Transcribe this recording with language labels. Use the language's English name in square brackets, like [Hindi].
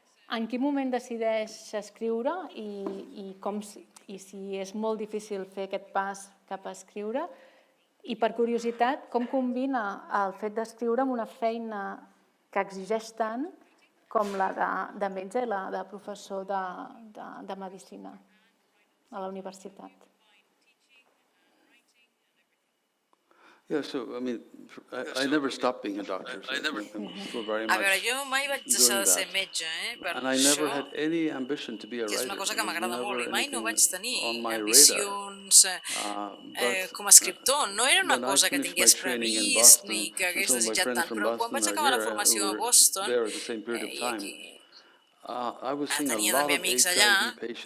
[Catalan] En quin moment decideix escriure i si és molt difícil fer aquest pas cap a escriure? I per curiositat, com combina el fet d'escriure amb una feina que exigeix tant com la de metge i la de professor de medicina a la universitat? [English] Yeah, so, I mean, I never stopped being a doctor. [Catalan] A veure, jo mai vaig deixar de ser metge, per això, que és una cosa que m'agrada molt, i mai no vaig tenir ambicions com a escriptor. No era una cosa que tingués previst ni que hagués desitjat tant, però quan vaig acabar la formació a Boston, i aquí tenia també amics allà,